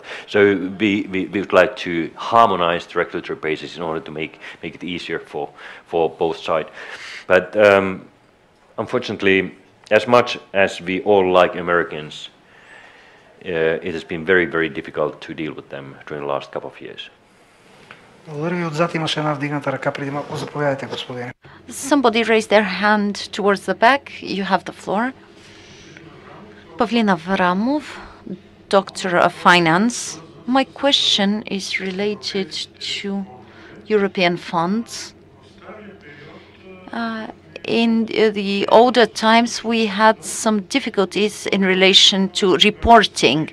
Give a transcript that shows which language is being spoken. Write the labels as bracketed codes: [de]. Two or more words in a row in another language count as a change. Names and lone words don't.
[en] So we would like to harmonize the regulatory basis in order to make it easier for both sides. But unfortunately, as much as we all like Americans, it has been very, very difficult to deal with them during the last couple of years. [bg] Благодаря ви. Отзад имаше една вдигната ръка преди малко. Заповядайте, господине. [en] Somebody raised their hand towards the back. You have the floor. Pavlina Varamov, Doctor of Finance. My question is related to European funds. In the older times, we had some difficulties in relation to reporting.